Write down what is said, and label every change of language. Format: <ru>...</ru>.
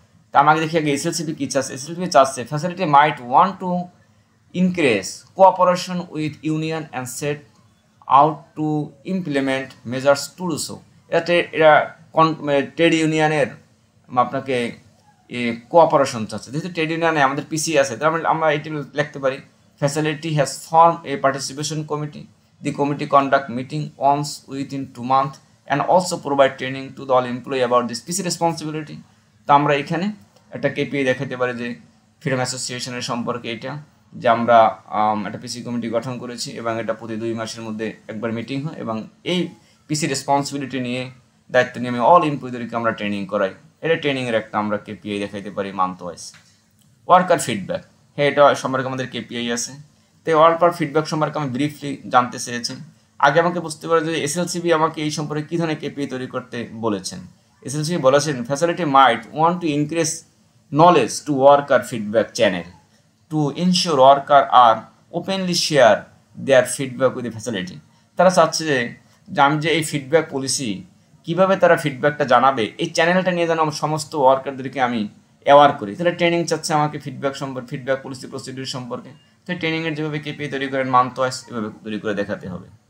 <bn>তা আমাকে দেখি আগে এসএলসিপি কী চাচ্ছে। এসএলসিপি চাচ্ছে</bn> <en>Facility might want to increase cooperation with union and set out to implement measures to do so.</en> <bn>এরা ট্রেড ইউনিয়নের আপনাকে কোঅপারেশন চাচ্ছে। যেহেতু ট্রেড ইউনিয়নে আমাদের পিসি আছে, তাহলে আমরা এটি লিখতে পারি</bn> <en>Facility has form a participation committee. The committee conduct meeting once within 2 months and also provide training to the all employee about this PC responsibility.</en> <bn>তো আমরা এখানে একটা কেপিআই দেখাতে পারি যে ফ্রিডম অ্যাসোসিয়েশনের সম্পর্কে এটা, যে আমরা একটা পিসি কমিটি গঠন করেছি এবং এটা প্রতি 2 মাসের মধ্যে একবার মিটিং হয় এবং এই পিসি রেসপন্সিবিলিটি নিয়ে দায়িত্ব নিয়ে আমি অল এমপ্লয়ীদেরকে আমরা ট্রেনিং করাই। এটা ট্রেনিংয়ের একটা আমরা কেপিআই দেখাইতে পারি মান্থ ওয়াইজ। Worker feedback. হ্যাঁ, এটা সম্পর্কে আমাদের কেপিআই আছে। তো ওয়ার্কার ফিডব্যাক সম্পর্কে আমি ব্রিফলি জানতে চেয়েছি। আগে আমাকে বুঝতে পারে যে এসএলসিপি আমাকে এই সম্পর্কে কী ধরনের কেপিআই তৈরি করতে বলেছেন। এসএলসিপি বলেছেন</bn> <en>Facility might want to increase knowledge to worker feedback channel to ensure worker are openly share their feedback with the facility.</en> <bn>তারা চাচ্ছে যে আমি যে এই ফিডব্যাক পলিসি কিভাবে তারা ফিডব্যাকটা জানাবে এই চ্যানেলটা নিয়ে যেন সমস্ত ওয়ার্কারদেরকে আমি অ্যাওয়ার করি। তাহলে ট্রেনিং চাচ্ছে আমাকে ফিডব্যাক সম্পর্কে, ফিডব্যাক পলিসি প্রসিডিউর সম্পর্কে। তো ট্রেনিংয়ের যেভাবে কেপিআই তৈরি করেন মান্থ ওয়াইজ এভাবে তৈরি করে দেখাতে হবে।</bn>